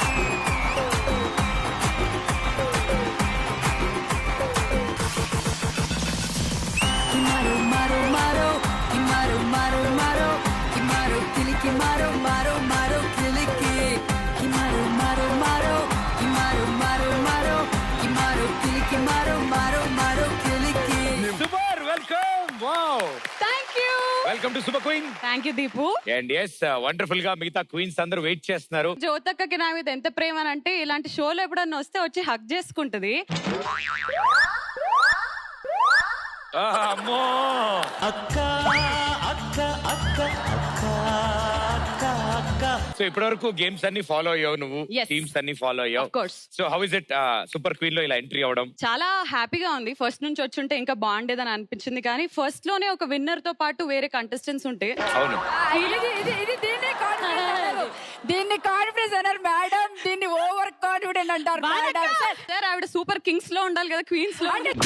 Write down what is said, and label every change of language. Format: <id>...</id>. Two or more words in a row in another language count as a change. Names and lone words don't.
<en>Kimaro maro maro kimaro maro maro Kimaro kiliki maro maro maro kiliki Kimaro maro maro Kimaro maro maro Kimaro kiliki maro maro maro kiliki Super welcome. Wow, Thank you. Welcome to Super Queen. Thank you దీపు. and as wonderful</en> <te>గా మిగతా క్వీన్స్ అందరూ వెయిట్ చేస్తున్నారు. జ్యోతక్కకి నా మీద ఎంత ప్రేమ అంటే ఇలాంటి షోలో ఎప్పుడన్నా వస్తే వచ్చి హగ్ చేసుకుంటది. అమ్మో సో ఇప్పటి వరకు గేమ్స్ అన్ని ఫాలో అయ్యావు నువ్వు,</te> <en>Yes.</en> <te>టీమ్స్ అన్ని ఫాలో అయ్యావు.</te> <en>Of course. So how is it Super Queen</en> <te>లో ఇలా ఎంట్రీ అవడం? చాలా హ్యాపీగా ఉంది. ఫస్ట్ నుంచి వచ్చుంటే ఇంకా బాగుండేదని అనిపించింది, కానీ ఫస్ట్ లోనే ఒక విన్నర్ తో పాటు వేరే కంటెస్టెంట్స్ ఉంటే. అవును, దీన్ని కాన్ఫిడెన్స్ అన్నారు మేడం, దీన్ని</te> <en>over confident</en> <te>అంటారు మేడం. సార్ ఆవిడ సూపర్ కింగ్స్ లో ఉండాలి కదా, క్వీన్స్ లో.</te>